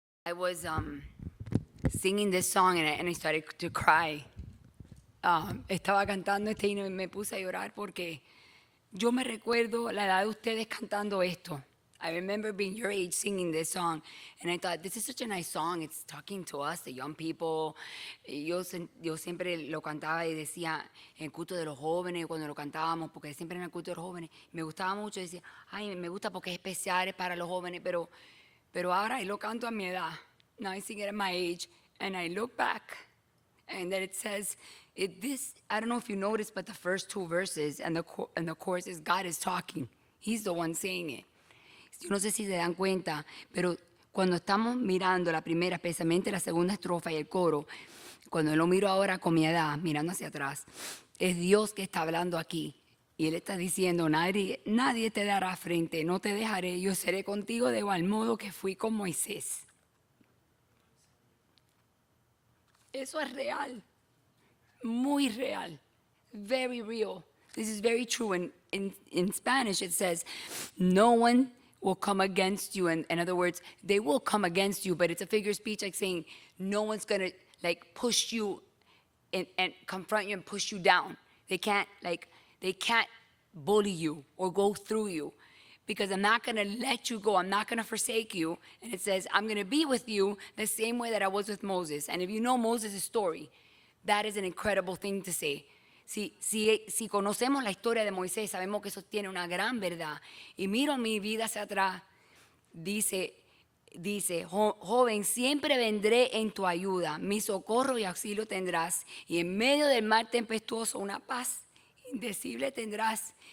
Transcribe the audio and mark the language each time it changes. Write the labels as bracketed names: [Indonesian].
[English] I was singing this song and I started to cry. [Spanish] Estaba cantando este himno y me puse a llorar porque yo me recuerdo la edad de ustedes cantando esto. [English] I remember being your age singing this song, and I thought, this is such a nice song. It's talking to us, the young people. [Spanish] Yo siempre lo cantaba y decía en el culto de los jóvenes, cuando lo cantábamos, porque siempre en el culto de los jóvenes, me gustaba mucho. Decía, ay, me gusta porque es especial, es para los jóvenes, pero ahora lo canto a mi edad. [English] Now I sing it at my age, and I look back, and then it says, I don't know if you noticed, but the first two verses and the chorus is God is talking. He's the one saying it. [Spanish] Yo no sé si se dan cuenta, pero cuando estamos mirando la primera, especialmente la segunda estrofa y el coro, cuando lo miro ahora con mi edad, mirando hacia atrás, es Dios que está hablando aquí. Y Él está diciendo, nadie te dará frente, no te dejaré, yo seré contigo de igual modo que fui con Moisés. Eso es real, muy real, very real. [English] This is very true. In Spanish it says, no one will come against you. And in other words, they will come against you, but it's a figure of speech like saying no one's going to like push you and confront you and push you down. They can't bully you or go through you because I'm not going to let you go. I'm not going to forsake you. And it says, I'm going to be with you the same way that I was with Moses. And if you know Moses' story, that is an incredible thing to say. [Spanish] Si conocemos la historia de Moisés, sabemos que eso tiene una gran verdad. Y miro mi vida hacia atrás, dice, joven, siempre vendré en tu ayuda, mi socorro y auxilio tendrás, y en medio del mar tempestuoso una paz indecible tendrás.